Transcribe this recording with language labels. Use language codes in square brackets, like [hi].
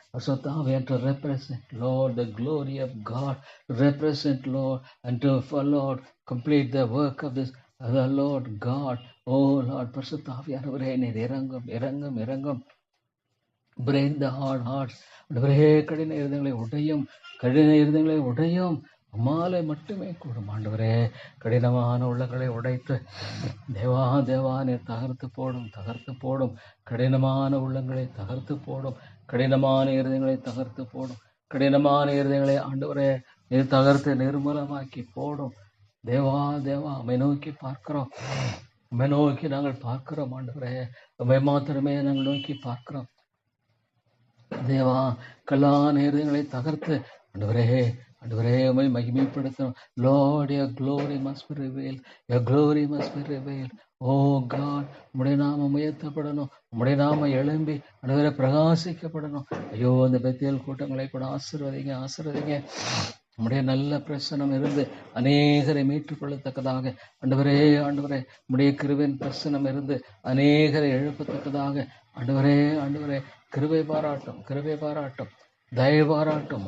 [ta] பரிசுத்த ஆவியானவர் [en] to represent Lord the glory of God, represent Lord and to for Lord complete the work of this the Lord God. Oh Lord, [ta] பரிசுத்த ஆவியானவரே நீர் இறங்கும். [en] Break the hard hearts. [ta] ஆண்டவரே கடின இருதயங்களை உடையும் உம்மாலே மட்டுமே கூடும். ஆண்டவரே கடினமான உள்ளங்களை உடைத்து தேவா நீர் தகர்த்து போடும். கடினமான உள்ளங்களை தகர்த்து போடும். கடினமான இருதயங்களை தகர்த்து போடும். கடினமான இருதயங்களை ஆண்டவரே நீர் தகர்த்து நிர்மூலமாக்கி போடும். தேவா உம்மை நோக்கி பார்க்கிறோம். நாங்கள் பார்க்கிறோம். ஆண்டவரே உம்மை மாத்திரமே நாங்கள் நோக்கி பார்க்கிறோம். தேவா கல்லான இருதயங்களை தகர்த்து ஆண்டவரே உம்மை மகிமைப்படுத்தணும். [en] Lord, your glory must be revealed. Oh God, [ta] உம்முடைய நாமம் உயர்த்தப்படணும். உம்முடைய நாமம் எழும்பி ஆண்டவரே பிரகாசிக்கப்படணும். ஐயோ அந்த பெத்தேல் கூட்டங்களை கூட ஆசீர்வதிங்க. உம்முடைய நல்ல பிரசனம் இருந்து அநேகரை மீட்டுக் கொள்ளத்தக்கதாக ஆண்டவரே உம்முடைய கிருபையின் பிரசனம் இருந்து அநேகரை எழுப்பத்தக்கதாக ஆண்டவரே கிருபை பாராட்டும். தயவு பாராட்டும்.